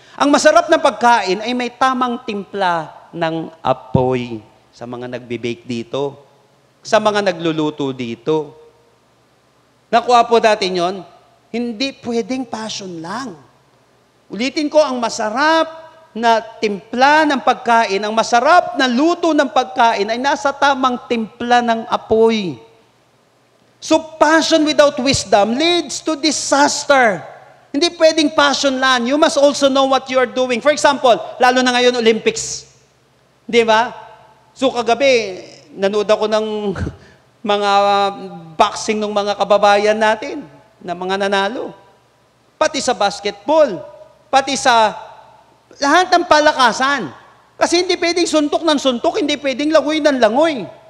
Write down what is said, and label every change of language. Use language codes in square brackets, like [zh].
[tl] Ang masarap na pagkain ay may tamang timpla ng apoy sa mga nagbe-bake dito, sa mga nagluluto dito. Nakuha po natin yon, hindi pwedeng passion lang. Ulitin ko, ang masarap na timpla ng pagkain, ang masarap na luto ng pagkain ay nasa tamang timpla ng apoy. [en] So passion without wisdom leads to disaster. [tl] Hindi pwedeng passion lang. [en] You must also know what you are doing. For example, [tl] lalo na ngayon Olympics. Di ba? So kagabi, nanood ako ng mga boxing ng mga kababayan natin na mga nanalo. Pati sa basketball, pati sa lahat ng palakasan. Kasi hindi pwedeng suntok ng suntok, hindi pwedeng langoy ng langoy.